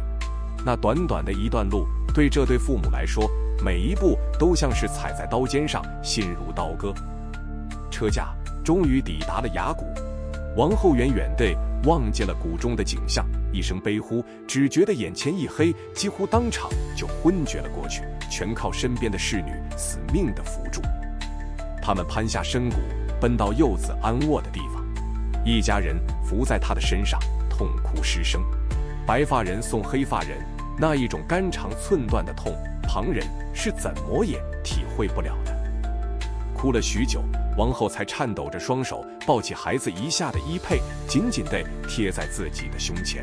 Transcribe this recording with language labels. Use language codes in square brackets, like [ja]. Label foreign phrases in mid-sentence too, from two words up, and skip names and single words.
[zh] 那短短的一段路，對這對父母來說，每一步都像是踩在刀尖上，心如刀割。車駕終於抵達了崖谷，王后遠遠地望見了谷中的景象，一聲悲呼，只覺得眼前一黑，幾乎當場就昏厥了過去，全靠身邊的侍女死命地扶住。他們攀下深谷，奔到幼子安臥的地方，一家人伏在他的身上，痛哭失聲。白髮人送黑髮人，那一種肝腸寸斷的痛，旁人是怎麼也體會不了的。哭了許久， 王后才顫抖着雙手抱起孩子遺下的衣被，緊緊地貼在自己的胸前。